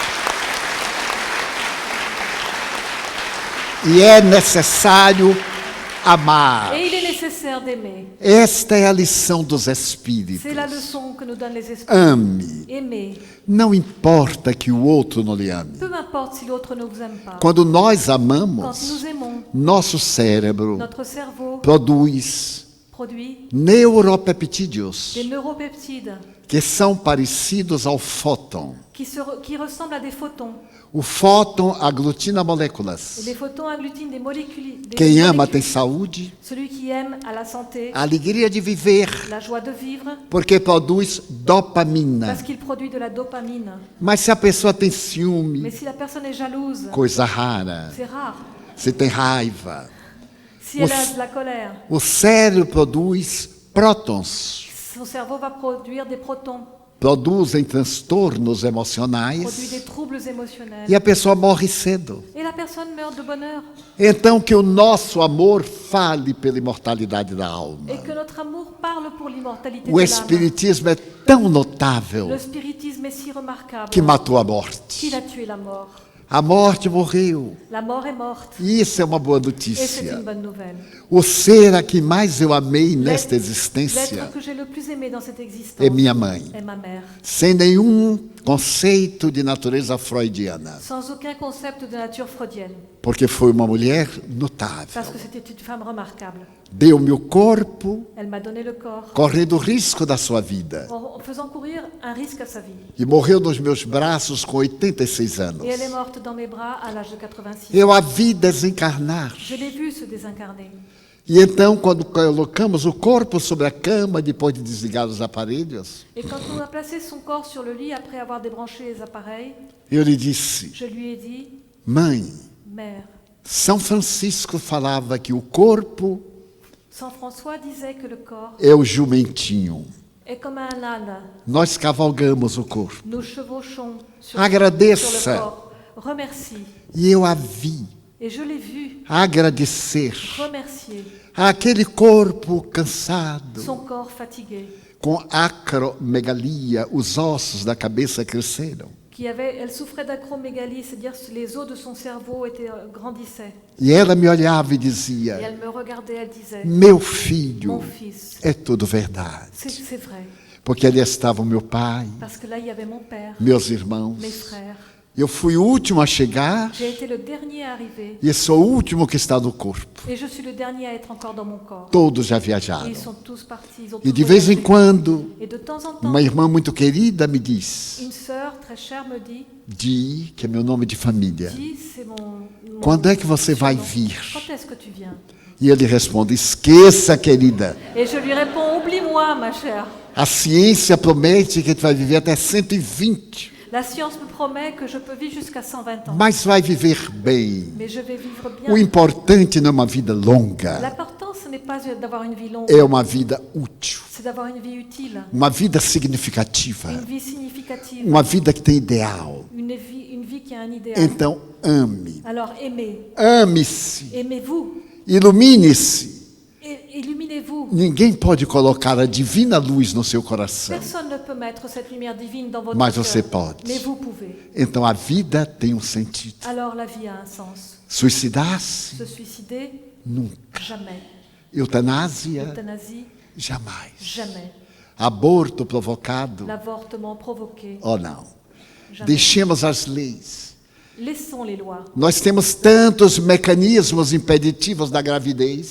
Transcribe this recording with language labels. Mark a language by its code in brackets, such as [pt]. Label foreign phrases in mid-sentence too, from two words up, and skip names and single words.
[pt] E é necessário amar. [fr] Et il est nécessaire d'aimer. [pt] Esta é a lição dos Espíritos. [fr] C'est la leçon que nous donnent les esprits. [pt] Ame. [fr] Aimer. [pt] Não importa que o outro não lhe ame. [fr] Peu importe si l'autre ne vous aime pas. [pt] Quando nós [fr] Quand [pt] amamos, [fr] nous aimons, [pt] nosso cérebro [fr] notre cerveau [pt] produz [fr] produit [pt] neuropeptídeos [fr] des neuropeptides [pt] que são parecidos ao fóton. [fr] qui ressemblent à des photons. [pt] O fóton aglutina [fr] Et [pt] moléculas. [fr] les photons agglutinent des molécules. [pt] Quem ama tem saúde, [fr] Celui qui aime a la santé, [pt] a alegria de viver, [fr] la joie de vivre, [pt] porque produz dopamina. [fr] parce qu'il produit de la dopamine. [pt] Mas se a pessoa tem [fr] Mais [pt] ciúme, [fr] si la personne est jalouse, [pt] coisa rara, [fr] c'est rare. [pt] se tem raiva, [fr] Si elle a de la colère, [pt] o cérebro produz prótons, [fr] son cerveau va produire des protons, [pt] produzem transtornos [fr] produit [pt] emocionais [fr] des troubles émotionnels. [pt] e a pessoa morre cedo. [fr] Et la personne meurt de bonheur. [pt] Então que o nosso amor fale pela imortalidade da alma. [fr] Et que notre amour parle pour l'immortalité [pt] O [fr] de l'âme. [pt] Espiritismo é tão notável [fr] Le spiritisme est si remarquable [pt] que matou a morte. [fr] qu'il a tué la mort. [pt] A morte morreu. [fr] La mort est morte. [pt] E isso é uma boa [fr] Et c'est [pt] notícia. [fr] une bonne nouvelle. [pt] O ser a que mais eu amei nesta [fr] L'être [pt] existência [fr] que j'ai le plus aimé dans cette existence [pt] é minha mãe. [fr] est ma mère. [pt] Sem nenhum conceito de natureza freudiana. [fr] Sans aucun concept de nature freudienne. [pt] Porque foi uma mulher [fr] Parce [pt] notável. [fr] que c'était une femme remarquable. [pt] Deu-me o corpo, [fr] Elle m'a donné le corps [pt] correndo o risco da sua vida. [fr] en faisant courir un risque à sa vie. [pt] E morreu nos meus braços com 86 anos. [fr] Et elle est morte dans mes bras à l'âge de 86. [pt] Eu a vi desencarnar. [fr] Je l'ai vue se désincarner. [pt] E então, quando colocamos o corpo sobre a cama, depois de desligar os aparelhos, [fr] Et quand on a placé son corps sur le lit après avoir débranché les appareils, [pt] eu lhe disse: [fr] je lui ai dit, [pt] Mãe, [fr] mère, [pt] São Francisco falava que o corpo [fr] Saint François disait que le corps [pt] é o jumentinho. [fr] est comme un âne. [pt] Nós cavalgamos o corpo. [fr] Nous chevauchons sur [pt] Agradeça. [fr] le corps. Remercie. [pt] E eu a vi [fr] Et je l'ai vu [pt] agradecer [fr] remercier [pt] aquele corpo cansado, [fr] son corps fatigué, [pt] com acromegalia, os ossos da cabeça cresceram. [fr] elle souffrait d'acromégalie, c'est-à-dire que les os de son cerveau grandissaient. [pt] E ela me olhava e [fr] Et [pt] dizia: [fr] elle me regardait, elle disait, [pt] Meu filho, [fr] mon fils, [pt] é tudo verdade. [fr] c'est vrai, [pt] Porque ali estava o meu pai, [fr] parce que là il y avait mon père, [pt] meus irmãos. [fr] mes frères. [pt] Eu fui o último a chegar [fr] J'ai été le dernier à arriver [pt] e sou o último que está no corpo. [fr] et je suis le dernier à être encore dans mon corps. [pt] Todos já [fr] Et [pt] viajaram. [fr] ils sont tous partis, ils ont [pt] E [fr] tous [pt] de vez em [fr] voyagé. [pt] quando, [fr] Et de temps en temps, [pt] uma irmã muito querida me diz: [fr] une sœur très chère me dit, [pt] Di, que é meu nome de família, [fr] dis, c'est mon [pt] quando é que você vai [fr] surnom. [pt] vir? [fr] Quand est-ce que tu viens? [pt] E ele responde: Esqueça, querida. [fr] Et je lui réponds, oublie-moi, ma chère. [pt] A ciência promete que tu vai viver até 120, [fr] La science me promet que je peux vivre jusqu'à 120 ans. [pt] mas vai viver bem. [fr] Mais je vais vivre [pt] O [fr] bien. [pt] importante não é uma vida longa, [fr] L'important, ce n'est pas d'avoir une vie longue, [pt] é uma vida útil, [fr] c'est d'avoir une vie utile, [pt] uma vida significativa, [fr] une vie significative, [pt] uma vida que tem ideal. [fr] une vie qui a un idéal. [pt] Então, ame. [fr] Alors aimez, [pt] Ame-se. [fr] aimez-vous, [pt] Ilumine-se. [fr] illuminez-vous. [pt] Ninguém pode colocar a divina luz no seu coração. [fr] Personne ne peut mettre cette lumière divine dans votre [pt] Mas você [fr] cœur, [pt] pode. [fr] mais vous pouvez. [pt] Então a vida tem um sentido. [fr] Alors la vie a un sens. [pt] Suicidar-se? [fr] Se suicider, [pt] Nunca. [fr] jamais. [pt] Eutanásia? [fr] Euthanasie, [pt] Jamais. [fr] jamais. [pt] Aborto provocado? [fr] L'avortement provoqué, [pt] Ou não? [fr] jamais. [pt] Deixemos as leis. [fr] Laissons les lois. [pt] Nós temos tantos mecanismos impeditivos da gravidez.